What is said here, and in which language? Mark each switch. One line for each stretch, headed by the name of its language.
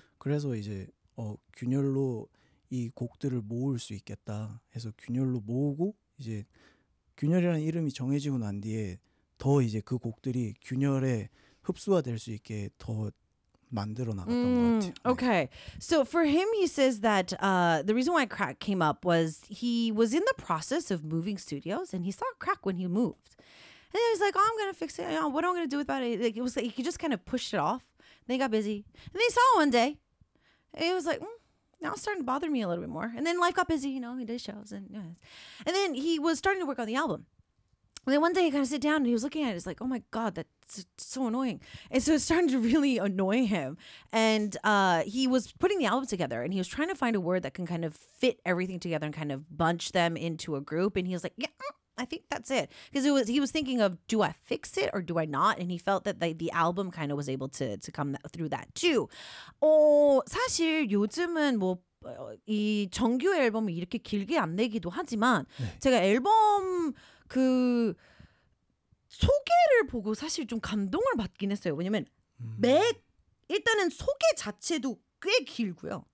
Korean: 그래서 이제 균열로 이 곡들을 모을 수 있겠다 해서 균열로 모으고 이제 균열이라는 이름이 정해지고 난 뒤에 더 이제 그 곡들이 균열에 흡수가 될 수 있게 더 만들어 나갔던 것 같아요. Okay. 네.
English: So for him, he says that the reason why Crack came up was he was in the process of moving studios and he saw Crack when he moved. And he was like, oh, I'm going to fix it. Oh, what am I going to do about it? Like, it was like he could just kind of push it off. And then he got busy. And then he saw it one day. And he was like, now it's starting to bother me a little bit more. And then life got busy, you know, he did shows. And then he was starting to work on the album. And then one day he kind of sat down and he was looking at it. He's like, oh my God, that's so annoying. And so it started to really annoy him. And he was putting the album together and he was trying to find a word that can kind of fit everything together and kind of bunch them into a group. And he was like, yeah, I think that's it. Because it was he was thinking of, do I fix it or do I not? And he felt that the album kind of was able to come through that too.
Korean: 사실 요즘은 뭐 이 정규 앨범을 이렇게 길게 안 내기도 하지만 네. 제가 앨범 그 소개를 보고 사실 좀 감동을 받긴 했어요. 왜냐면 일단은 소개 자체도 꽤 길고요.